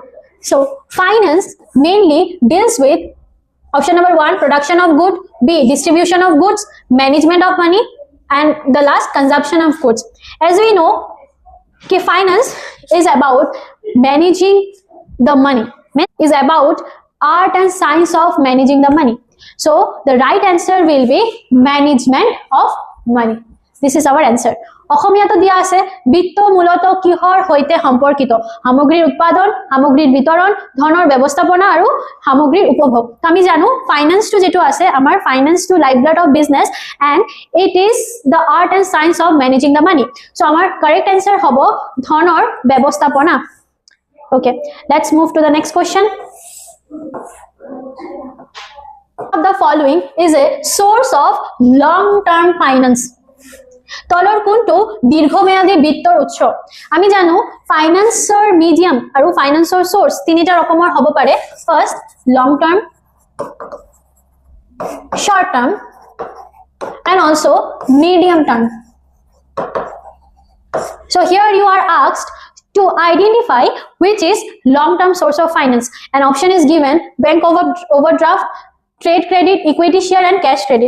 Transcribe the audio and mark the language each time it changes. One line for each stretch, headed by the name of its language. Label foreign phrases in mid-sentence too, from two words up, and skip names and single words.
English: So finance mainly deals with option number 1, production of goods, B, distribution of goods, management of money, and the last, consumption of goods. As we know, finance is about managing the money, is about art and science of managing the money. So the right answer will be management of money. This is our answer.
Assamese: অসমীয়াটো দিয়া আছে বিত্ত মূলত কিহৰ হৈতে সম্পৰ্কিত সামগ্ৰীৰ উৎপাদন সামগ্ৰীৰ বিতৰণ ধনৰ ব্যৱস্থাপনা আৰু সামগ্ৰীৰ উপভোগ আমি জানো
English: finance to
Assamese: যেটো আছে আমাৰ
English: finance to life blood of business and it is the art and science of managing the money so
Assamese: আমাৰ
English: correct answer
Assamese: হ'ব ধনৰ ব্যৱস্থাপনা
English: okay let's move to the next question the following is a source of long term finance
Assamese: তলৰ কোনটো দীৰ্ঘমেয়াদী বিত্তৰ উৎস আমি জানো ফাইনান্সৰ মিডিয়াম আৰু ফাইনান্সৰ সোর্স তিনিটা ৰকমৰ হ'ব পাৰে
English: first long term short term and also medium term. So here you are asked to identify which is long term source of finance. An option is given: bank overdraft, trade credit, equity share and cash credit.